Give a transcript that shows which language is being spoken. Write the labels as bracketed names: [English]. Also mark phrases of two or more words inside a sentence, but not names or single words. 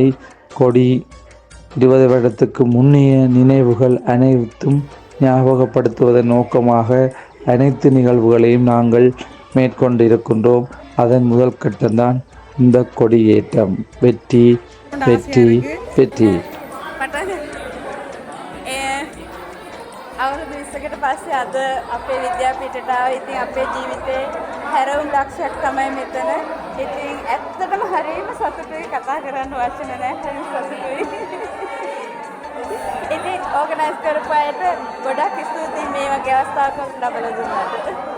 [Tamil] கொடி 20 வருடத்துக்கு முன்னைய நினைவுகள் அனைத்தும் ஞாபகப்படுத்துவதன் நோக்கமாக அனைத்து நிகழ்வுகளையும் நாங்கள் மேற்கொண்டிருக்கின்றோம். அதன் முதல் கட்டம்தான் இந்த கொடியேற்றம். வெற்றி வெற்றி வெற்றி. [Sinhala] අවුරුදු 20කට පස්සේ අද අපේ විද්‍යාපීඨයට ආව. ඉතින් අපේ ජීවිතේ හැරවුම් ලක්ෂයක් තමයි මෙතන. ඉතින් ඇත්තටම හරියම සතුටුයි, කතා කරන්න වචන නැහැ. හරිම සතුටුයි. ඉතින් ඕගනයිස් කරපු අයට ගොඩක් ස්තුතියි මේ වගේ අවස්ථාවක් ලබා දුන්නාට.